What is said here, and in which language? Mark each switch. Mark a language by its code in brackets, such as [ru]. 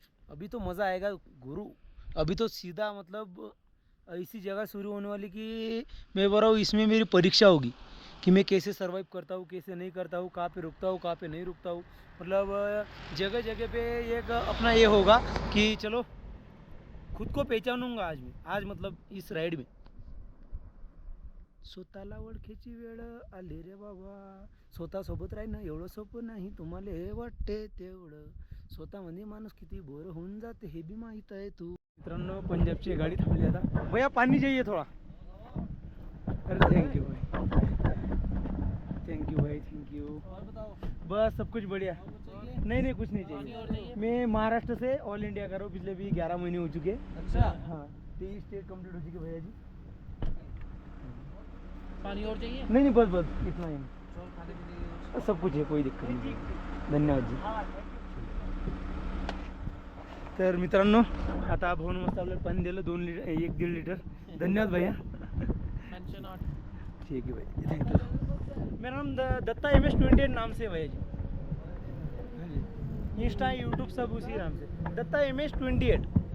[hi] अभी तो मज़ा आएगा गुरु, अभी तो सीधा मतलब ऐसी जगह शुरू होने वाली कि मैं बोल रहा हूँ इसमें मेरी परीक्षा होगी कि मैं कैसे सर्वाइव करता हूँ, कैसे नहीं करता हूँ, कहाँ पे रुकता हूँ, कहाँ पे नहीं रुकता हूँ. मतलब जगह जगह पे एक अपना ये होगा कि चलो खुद को पहचानूंगा आज मैं, आज मतलब इस राइड में. [mr] स्वतःला ओळखीची वेळ आली रे बाबा, स्वतः सोबत राहीन एवढं सोपं नाही, तुम्हाला हे वाटते तेवढं, स्वतःमध्ये माणूस किती बोर होऊन जाते हे बी माहीत आहे तू. मित्रांनो पंजाबची गाडी थांबली आता. [hi] भैया पाणी चाहिए थोड़ा. अरे थैंक यू भाई, थैंक यू भाई, थैंक यू. बस सब कुछ बढ़िया. नहीं कुछ नहीं चाहिए. मैं महाराष्ट्र से ऑल इंडिया कर रहा हूँ, पिछले भी 11 महीने हो चुके. अच्छा हाँ 23 स्टेट कंप्लीट हो चुके भैया जी. पानी और चाहिए? नहीं बस इतना ही, सब कुछ है, कोई दिक्कत नहीं. धन्यवाद जी. [mr] तर मित्रांनो आता भाऊन मस्त आपल्याला पाणी दिलं 2 लिटर 1-1.5 लिटर. [hi] धन्यवाद भैया. ठीक है भाई, थैंक यू. मेरा नाम दत्ता MS28 नाम से है भैया जी. इंस्टा यूट्यूब सब उसी नाम से, दत्ता MS28.